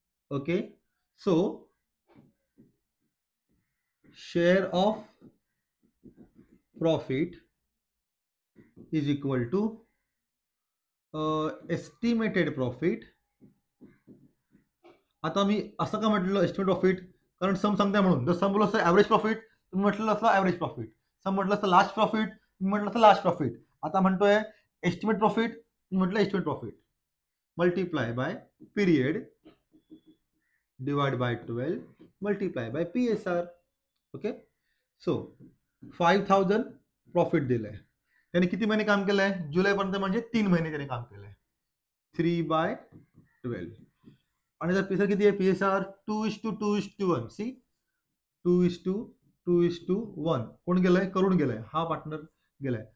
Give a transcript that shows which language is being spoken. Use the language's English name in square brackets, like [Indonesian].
[English] Okay, so share of profit is equal to estimated profit. [Marathi] आता मी असं का म्हटलं एस्टिमेट प्रॉफिट, कारण सम सांगताय म्हणून. जर सम बोललं असतं ॲव्हरेज प्रॉफिट, तुम्ही म्हटलं असतं ॲव्हरेज प्रॉफिट. सम म्हटलं असतं लास्ट प्रॉफिट, तुम्ही म्हटलं असतं लास्ट प्रॉफिट. आता म्हणतोय एस्टिमेट प्रॉफिट, तुम्ही म्हटलं estimate profit. Multiply by period divide by 12 multiply by PSR. Okay, so 5,000 profit दिलंय. त्याने किती महिने काम केलंय, जुलैपर्यंत, म्हणजे 3 महिने त्याने काम केलंय. 3/12. आणि जर PSR किती आहे, PSR 2:2:1. सी 2:2:1. कोण गेलाय, करून गेलाय, हा पार्टनर गेलाय.